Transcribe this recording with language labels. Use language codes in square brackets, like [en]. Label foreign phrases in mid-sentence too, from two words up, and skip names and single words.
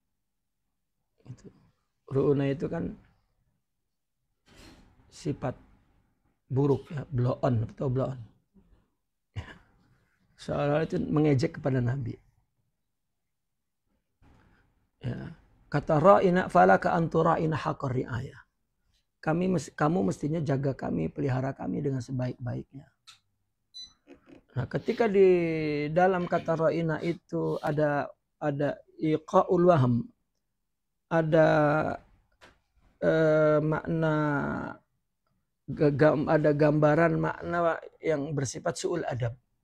[id] Ru'unah itu kan sifat buruk, ya, blo'on atau blo'on. Ya. Seolah-olah itu mengejek kepada Nabi. Ya. [ar] Kata راعنا فلك أن ترعانا حق الرعاية. [id] Kamu mestinya jaga kami, pelihara kami dengan sebaik-baiknya. Nah, ketika di dalam kata ra'ina itu ada [ar] إيقاع الوهم, [id] ada makna, ada gambaran makna yang bersifat [ar] سوء الأدب.